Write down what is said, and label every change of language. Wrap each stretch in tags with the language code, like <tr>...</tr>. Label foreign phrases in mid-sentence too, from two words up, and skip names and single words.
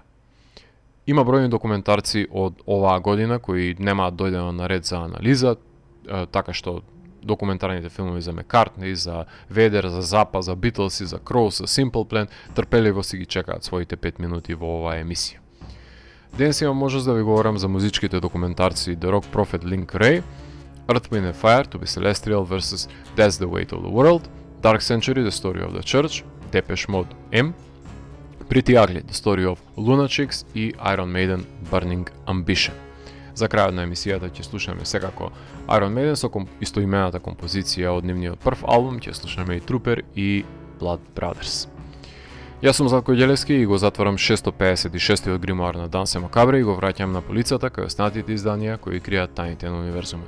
<mk>Има бројни документарци од оваа година кои немаат дојдено на ред за анализа, така што документарните филмови за Маккартни, за Ведер, за Запа, за Битлз и за Кроус, за Simple Plan, трпеливо си ги чекаат своите 5 минути во оваа емисија. Денес имам можност да ви говорам за музичките документарци The Rock Prophet Link Ray, Earth, Wind & Fire, To Be Celestial vs. That's the Weight of the World, Dark Century, The Story of the Church, Depeche Mode M, Pretty Ugly, The Story of Lunatics и Iron Maiden, Burning Ambition. За крајот на емисијата ќе слушаме секако Iron Maiden со истоимената композиција од нивниот прв албум, ќе слушаме и Trooper и Blood Brothers. Јас сум Златко Ѓелевски и го затварам 656-тиот гримуар на Дансе Макабре и го враќам на полицата кај останатите изданија кои кријат тајните на универзумот.</mk>